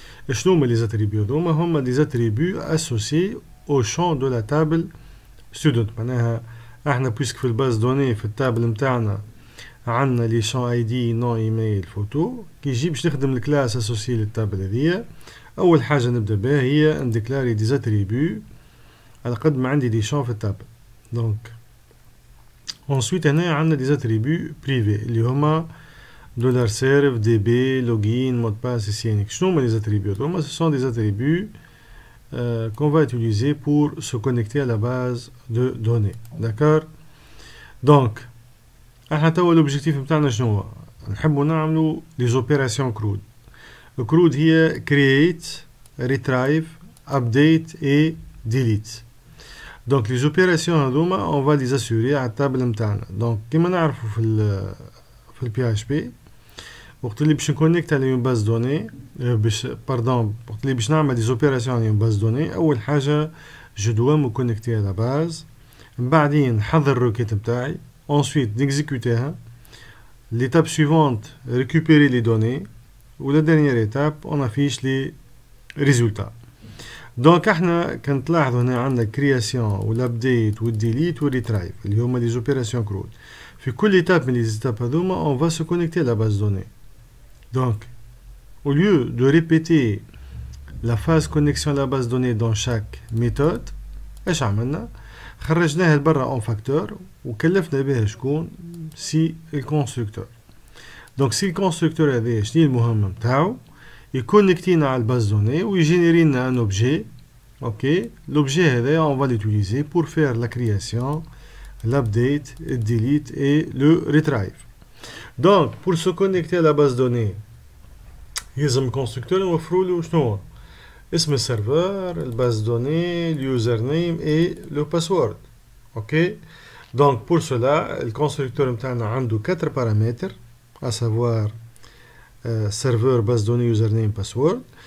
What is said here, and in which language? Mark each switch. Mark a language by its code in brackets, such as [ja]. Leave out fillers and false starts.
[ar] شنو هما لي زاتريبيو هذوما؟ هما دي زاتريبيو اسوسيي [fr] au champ de la table student. [ar] معناها احنا بويسك في الباز دوني في التابل نتاعنا عندنا لي شون اي دي نون ايميل فوتو. كي يجي باش نخدم الكلاس اسوسيي للتابل هذيا اول حاجه نبدا بها هي نديكلاري دي زاتريبيو على قد ما عندي دي شون في التابل. دونك ensuite هنا عندنا دي زاتريبيو بريفي اللي هما $serve db login [fr] mot de passe ici. [ar] شنو هما لي زاتريبيو هما؟ [fr] ce sont des attributs qu'on va utiliser pour se connecter à la base de données. D'accord. [ar] Donc احنا توا l'objectif نتاعنا شنو هو؟ نحبوا نعملوا les opérations CRUD. [en] CRUD هي create, retrieve, update et delete. [fr] Donc les opérations هذوما on va les assurer [ar] على التابل نتاعنا. donc كيما نعرفوا في ال PHP وقت اللي باش نكونيكت على اون باز دوني وقت اللي باش نعمل دي زوبيراسيون على اون باز دوني اول حاجه جو دوا مو كونيكتي على باز من بعدين نحضر الروكيت نتاعي ensuite نيكزيكوتيها. [fr] l'étape suivante récupérer les données ou la dernière étape on affiche les résultats. [ar] دونك احنا كنتلاحظوا هنا عندنا كرياسيون والابديت والديليت والريترايف اللي هما لي زوبيراسيون كرود. في كل [fr] étape من les étapes هذوما on va se connecter à la base de données. Donc au lieu de répéter la phase connexion à la base de données dans chaque méthode [ar] ايش عملنا؟ خرجناها لبرا [fr] en facteur [ar] وكلفنا بها شكون؟ سي الكونستركتور. دونك سي الكونستركتور هذا شنو المهمه نتاعو؟ يكونكتينا على الباز دوني ويجينيري لنا ان اوبجي. [fr] اوكي l'objet هذا on va l'utiliser pour faire la création, l'update, le delete et le retrieve. Donc pour se connecter à la base de données [ar] يلزم الكونستركتور نوفروا له شنو هو؟ اسم السيرفر، الباز دوني، اليوزر نيم اي لو باسورد. [fr] اوكي donc pour cela [ar] الكونستركتور نتاعنا عنده [fr] 4 paramètres à savoir serveur, base de données, username, password.